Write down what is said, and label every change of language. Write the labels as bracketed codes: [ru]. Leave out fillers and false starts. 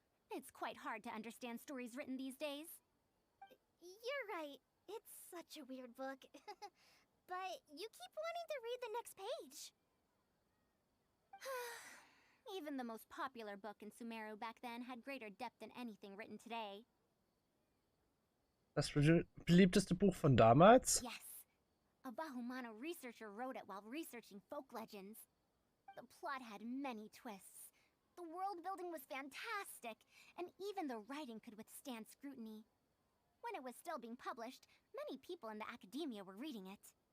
[en] It's quite hard to understand stories written these days. You're right. It's such a weird book. But you keep wanting to read the next page. Even the most popular book in Sumeru back then had greater depth than anything written today. [de] Das beliebteste Buch von damals? [en] Yes. A Bahumano researcher wrote it while researching folk legends. The plot had many twists. The world building was fantastic, and even the writing could withstand scrutiny. When it was still being published, many people in the academia were reading it.